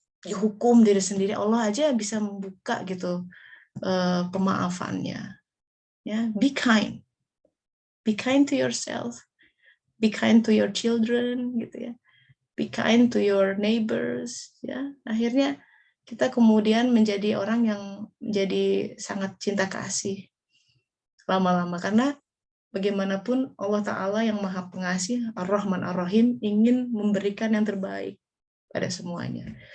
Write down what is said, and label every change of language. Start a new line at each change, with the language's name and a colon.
Indonesian: hukum diri sendiri, Allah aja bisa membuka gitu pemaafannya.
English: Ya, be kind to yourself, be kind to your children,
Indonesian: gitu ya,
English: be kind to your neighbors.
Indonesian: Ya, akhirnya kita kemudian menjadi orang yang menjadi sangat cinta kasih lama-lama, karena bagaimanapun Allah Ta'ala yang Maha Pengasih, Ar-Rahman Ar-Rahim, ingin memberikan yang terbaik pada semuanya.